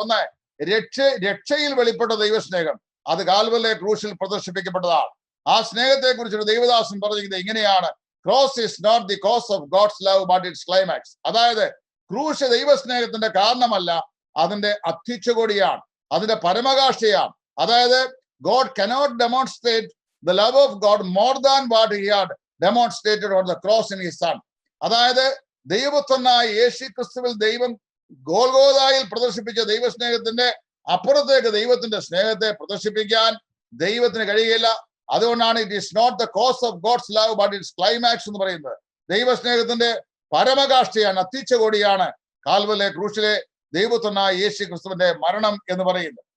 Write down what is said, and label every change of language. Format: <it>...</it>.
<ml>ഒന്ന്, രക്ഷയിൽ വെളിപ്പെട്ട ദൈവസ്നേഹം, അത് കാൽവരിയിലെ ക്രൂശിൽ പ്രദർശിപ്പിക്കപ്പെട്ടതാണ്. ആ സ്നേഹത്തെ കുറിച്ചിട്ട് ദൈവദാസൻ പറഞ്ഞിരിക്കുന്നത് ഇങ്ങനെയാണ്:</ml> <en>Cross is not the cause of God's love but it's climax.</en> <ml>അതായത് ക്രൂശ് ദൈവസ്നേഹത്തിന്റെ കാരണമല്ല, അതിന്റെ അത്യുച്ചകോടിയാണ്, അതിന്റെ പരമകാഷ്ഠയാണ്. അതായത്</ml> <en>God cannot demonstrate the love of God more than what he had demonstrated on the cross in his son.</en> <ml>അതായത് ദൈവപുത്രനായ യേശു ക്രിസ്തുവിൽ ദൈവം ഗോൽഗോഥായിൽ പ്രദർശിപ്പിച്ച ദൈവസ്നേഹത്തിന്റെ അപ്പുറത്തേക്ക് ദൈവത്തിന്റെ സ്നേഹത്തെ പ്രദർശിപ്പിക്കാൻ ദൈവത്തിന് കഴിയില്ല. അതുകൊണ്ടാണ്</ml> <en>it is not the cause of God's love but it's climax</en> <ml>എന്ന് പറയുന്നത്. ദൈവസ്നേഹത്തിന്റെ പരമകാഷ്ഠയാണ്, അത്യുച്ചകോടിയാണ് കാൽവരിയിലെ ക്രൂശിലെ ദൈവപുത്രനായ യേശു ക്രിസ്തുവിന്റെ മരണം എന്ന് പറയുന്നത്.</ml>